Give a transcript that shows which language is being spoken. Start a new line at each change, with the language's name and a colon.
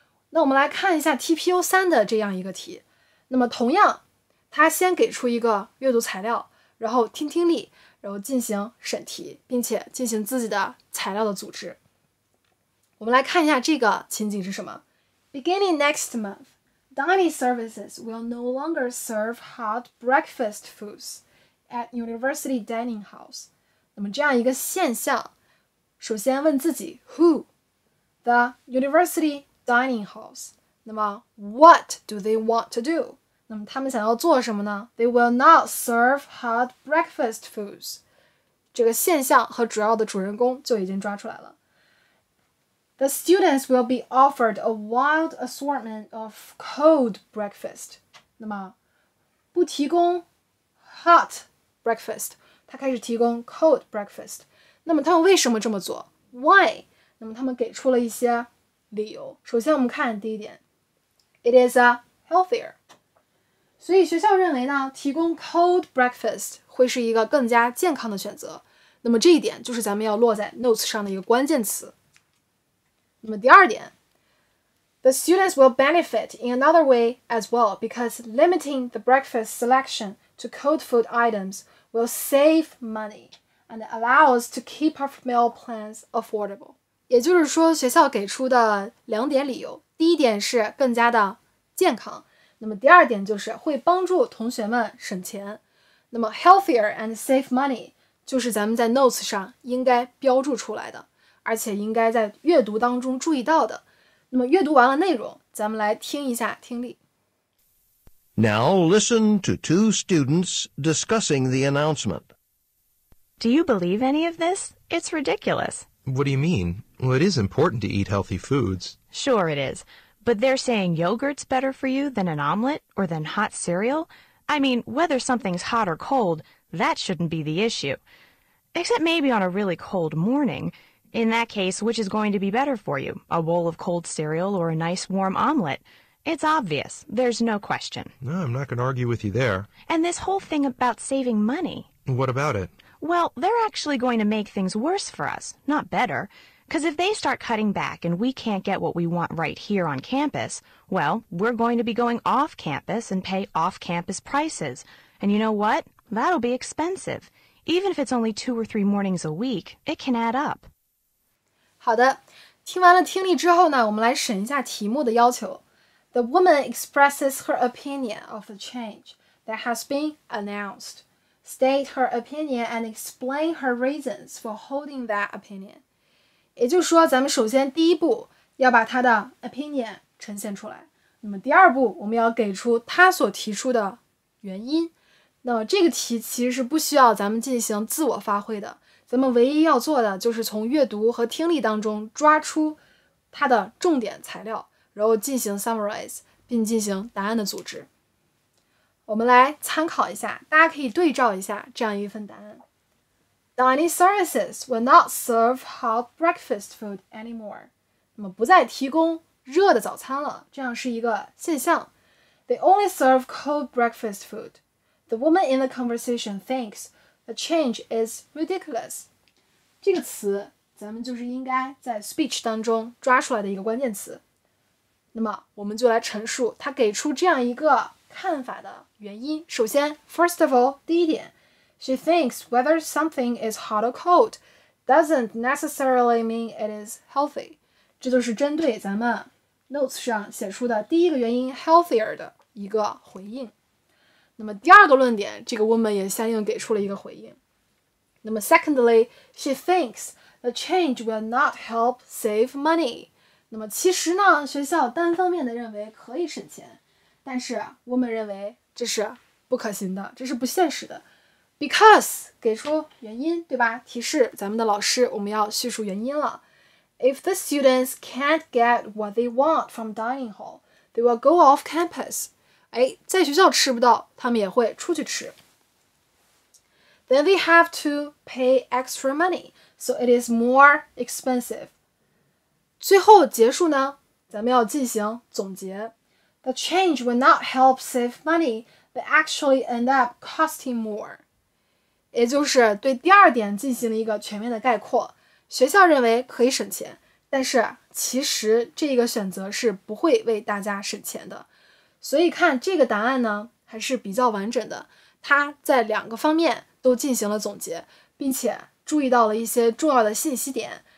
Chinese: 那我们来看一下 TPO 3的这样一个题。那么同样，他先给出一个阅读材料，然后听力，然后进行审题，并且进行自己的材料的组织。我们来看一下这个情景是什么。
English: Beginning next month, dining services will no longer serve hot breakfast foods at university dining halls.
Chinese: 那么这样一个现象，首先问自己
English: Who? The university dining halls.
Chinese: 那么
English: What do they want to do?
Chinese: 那么他们想要做什么呢？
English: They will not serve hot breakfast foods.
Chinese: 这个现象和主要的主人公就已经抓出来了。
English: The students will be offered a wide assortment of cold breakfast.
Chinese: 那么不提供
English: hot breakfast,
Chinese: 他开始提供
English: cold breakfast.
Chinese: 那么他们为什么这么做 ？
English: Why?
Chinese: 那么他们给出了一些理由。首先我们看第一点 ，
English: It is healthier.
Chinese: 所以学校认为呢，提供
English: cold breakfast
Chinese: 会是一个更加健康的选择。那么这一点就是咱们要落在 notes 上的一个关键词。
English: 那么第二点 The students will benefit in another way as well because limiting the breakfast selection to cold food items will save money and allow us to keep our meal plans affordable.
Chinese: 也就是说，学校给出的两点理由，第一点是更加的健康，那么第二点就是会帮助同学们省钱。那么
English: healthier and save money
Chinese: 就是咱们在 notes 上应该标注出来的，而且应该在阅读当中注意到的。那么阅读完了内容，咱们来听一下听力。
English: Now listen to two students discussing the announcement. Do you believe any of this? It's ridiculous. What do you mean? Well, it is important to eat healthy foods. Sure it is. But they're saying yogurt's better for you than an omelet or than hot cereal? I mean, whether something's hot or cold, that shouldn't be the issue. Except maybe on a really cold morning. In that case, which is going to be better for you? A bowl of cold cereal or a nice warm omelet? It's obvious. There's no question. No, I'm not going to argue with you there. And this whole thing about saving money. What about it? Well, they're actually going to make things worse for us, not better. Because if they start cutting back and we can't get what we want right here on campus, well, we're going to be going off campus and pay off-campus prices. And you know what? That'll be expensive. Even if it's only 2 or 3 mornings a week, it can add up.
Chinese: 好的，听完了听力之后呢，我们来审一下题目的要求。
English: The woman expresses her opinion of the change that has been announced. State her opinion and explain her reasons for holding that opinion.
Chinese: 也就是说，咱们首先第一步要把她的 opinion 呈现出来，那么第二步我们要给出她所提出的原因。那么这个题其实是不需要咱们进行自我发挥的，咱们唯一要做的就是从阅读和听力当中抓出它的重点材料，然后进行 summarize 并进行答案的组织。我们来参考一下，大家可以对照一下这样一份答案。
English: Dining services will not serve hot breakfast food anymore.
Chinese: 那么不再提供热的早餐了，这样是一个现象。
English: They only serve cold breakfast food. The woman in the conversation thinks the change is ridiculous.
Chinese: 这个词咱们就是应该在 speech 当中抓出来的一个关键词。那么我们就来陈述他给出这样一个看法的原因。首先
English: first of all
Chinese: 第一点
English: She thinks whether something is hot or cold doesn't necessarily mean it is healthy.
Chinese: 这就是针对咱们 notes 上写出的第一个原因 healthier 的一个回应。那么第二个论点，这个 woman 也相应给出了一个回应。那么
English: secondly, she thinks the change will not help save money.
Chinese: 那么其实呢，学校单方面的认为可以省钱，但是我们认为这是不可行的，这是不现实的。 Because 给出原因，对吧？提示咱们的老师，我们要叙述原因了。
English: If the students can't get what they want from dining hall, they will go off campus.
Chinese: 在学校吃不到，他们也会出去吃。
English: Then they have to pay extra money, so it is more expensive.
Chinese: 最后结束呢，咱们要进行总结。
English: The change will not help save money, but actually end up costing more.
Chinese: 也就是对第二点进行了一个全面的概括。学校认为可以省钱，但是其实这个选择是不会为大家省钱的。所以看这个答案呢，还是比较完整的。它在两个方面都进行了总结，并且注意到了一些重要的信息点。